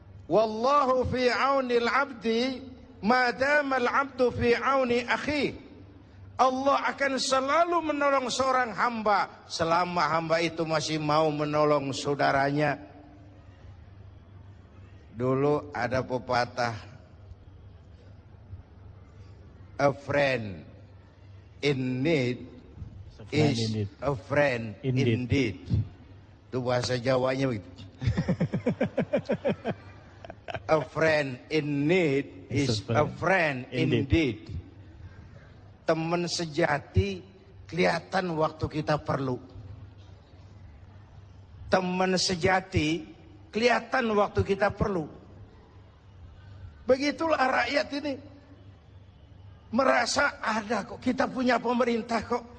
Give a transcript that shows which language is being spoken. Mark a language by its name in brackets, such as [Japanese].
[Arabic] Wallahu fi aunil abdi madamal abdu fi auni akhi. [Indonesian] Allah akan selalu menolong seorang hamba selama hamba itu masih mau menolong saudaranya. Dulu ada pepatah, [English] a friend in need is a friend indeed. [Indonesian] Itu bahasa Jawanya begitu. [English] A friend in need is a friend indeed. [Indonesian] Teman sejati kelihatan waktu kita perlu. Teman sejati kelihatan waktu kita perlu. Begitulah rakyat ini. Merasa ada kok, kita punya pemerintah kok.